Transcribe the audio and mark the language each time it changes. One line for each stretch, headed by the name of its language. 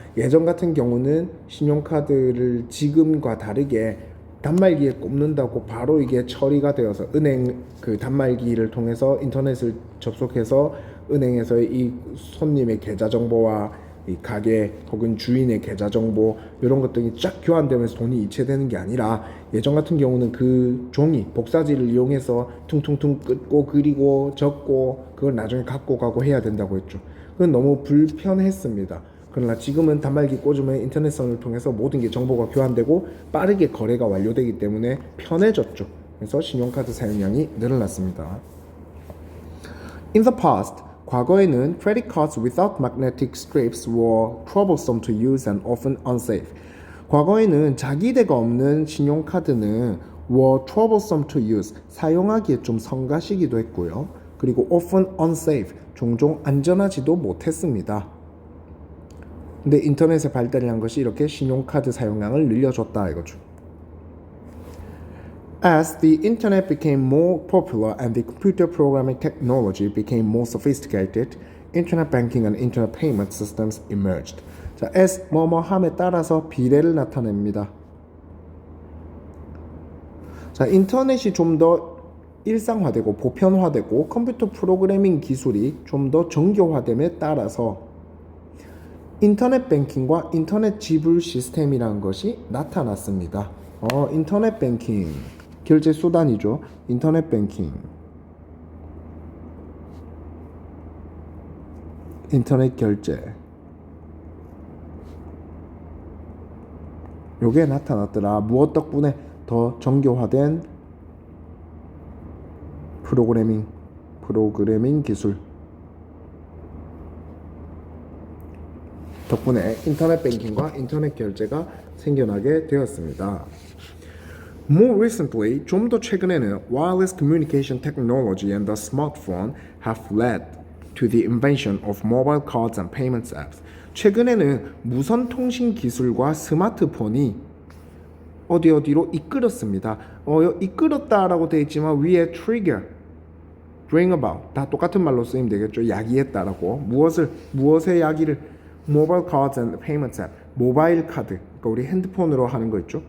Korean: 예전 같은 경우는 신용카드를 지금과 다르게 단말기에 꼽는다고 바로 이게 처리가 되어서 은행 그 단말기를 통해서 인터넷을 접속해서 은행에서의 이 손님의 계좌 정보와 이 가게 혹은 주인의 계좌 정보 이런 것들이 쫙 교환되면서 돈이 이체되는 게 아니라 예전 같은 경우는 그 종이 복사지를 이용해서 퉁퉁퉁 긋고 그리고 적고 그걸 나중에 갖고 가고 해야 된다고 했죠. 그건 너무 불편했습니다. 그러나 지금은 단말기 꽂으면 인터넷선을 통해서 모든 게 정보가 교환되고 빠르게 거래가 완료되기 때문에 편해졌죠. 그래서 신용카드 사용량이 늘어났습니다.
English: In the past,
Korean: 과거에는
English: credit cards without magnetic strips were troublesome to use and often unsafe.
Korean: 과거에는 자기대가 없는 신용카드는
English: were troublesome to use,
Korean: 사용하기에 좀 성가시기도 했고요. 그리고
English: often unsafe,
Korean: 종종 안전하지도 못했습니다. 근데 인터넷의 발달이 한 것이 이렇게 신용카드 사용량을 늘려줬다 이거죠.
English: As the internet became more popular and the computer programming technology became more sophisticated, internet banking and internet payment systems emerged.
Korean: 자, as 뭐뭐함에 따라서 비례를 나타냅니다. 자, 인터넷이 좀 더 일상화되고 보편화되고 컴퓨터 프로그래밍 기술이 좀 더 정교화됨에 따라서 인터넷 뱅킹과 인터넷 지불 시스템이라는 것이 나타났습니다. 인터넷 뱅킹 결제 수단이죠. 인터넷 뱅킹, 인터넷 결제, 요게 나타났더라. 무엇 덕분에? 더 정교화된 프로그래밍 기술 덕분에 인터넷 뱅킹과 인터넷 결제가 생겨나게 되었습니다.
English: More recently,
Korean: 좀 더 최근에는
English: wireless communication technology and the smartphone have led to the invention of mobile cards and payments apps.
Korean: 최근에는 무선 통신 기술과 스마트폰이 어디로 이끌었습니다. 이끌었다라고 되어 있지만 위에 trigger, bring about 다 똑같은 말로 쓰이면 되겠죠. 야기했다라고. 무엇의 야기를? 모바일 카드 and payments app, 모바일 카드, 그러니까 우리 핸드폰으로 하는 거 있죠.